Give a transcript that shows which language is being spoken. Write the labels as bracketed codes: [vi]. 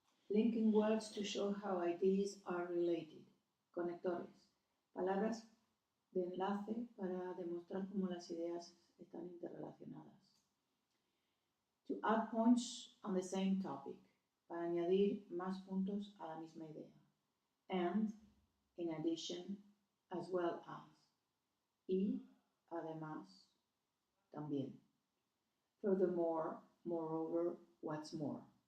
[en] Linking words to show how ideas are related. [es] Conectores. Palabras de enlace para demostrar cómo las ideas están interrelacionadas. [en] To add points on the same topic. [es] Para añadir más puntos a la misma idea. [en] And, in addition, as well as. [es] Y, además, también. [en] Furthermore, moreover, what's more.